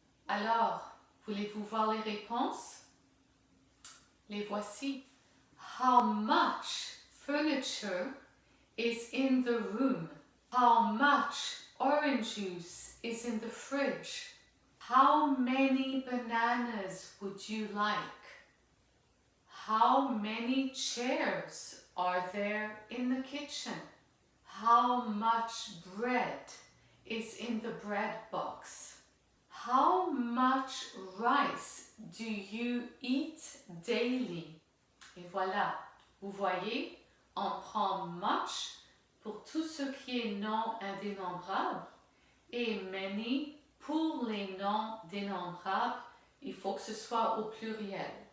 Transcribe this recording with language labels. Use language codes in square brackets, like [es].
[fr] Alors, voulez-vous voir les réponses? Les voici. [en] How much furniture is in the room? How much orange juice is in the fridge? How many bananas would you like? How many chairs are there in the kitchen? How much bread is in the bread box? How much rice do you eat daily? [fr] Et voilà, vous voyez, on prend much pour tout ce qui est nom indénombrable et many pour les noms dénombrables. Il faut que ce soit au pluriel.